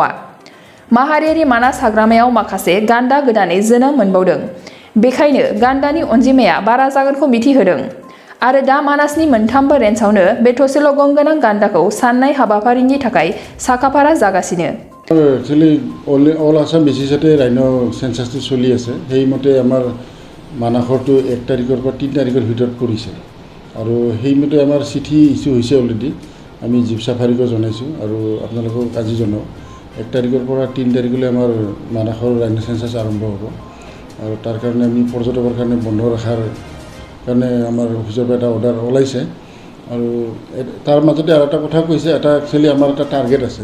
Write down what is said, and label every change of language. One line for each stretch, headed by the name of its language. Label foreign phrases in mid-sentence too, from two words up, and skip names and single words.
Bodo: माहारियारि मानास हाग्रामायाव माखासे गान्दा गोदानै जोनोम मोनबावदों। बेखायनो गान्दानि अनजिमाया बारा जागोनखौ मिथिहोदों आरो दा मानासनि मोनथामबो रेन्जआवनो बे थसेल' गं गोनां गान्दाखौ साननाय हाबाफारिनि थाखाय साखाफारा जागासिनो।
Assamese: एक्चुअली
English: all Assam basisতে rhino censusটো
Assamese: চলি আছে। সেইমতে আমাৰ মানাসৰটো 1 তাৰিখৰ পৰা 3 তাৰিখৰ ভিতৰত পৰিছে আৰু সেইমতে আমাৰ চিঠি ইছ্যু হৈছে অলৰেডি। আমি
English: jeep safariকো
Assamese: জনাইছোঁ আৰু আপোনালোকক আজি জনাওঁ 1 তাৰিখৰ পৰা 3 তাৰিখলৈ আমাৰ মানাসৰ
English: rhino census
Assamese: আৰম্ভ হ'ব আৰু তাৰ কাৰণে আমি পৰ্যটকৰ কাৰণে বন্ধ ৰখাৰ কাৰণে আমাৰ অফিচৰ পৰা এটা অৰ্ডাৰ ওলাইছে আৰু তাৰ মাজতে আৰু এটা কথা কৈছে, এটা একচুৱেলি আমাৰ এটা টাৰ্গেট আছে।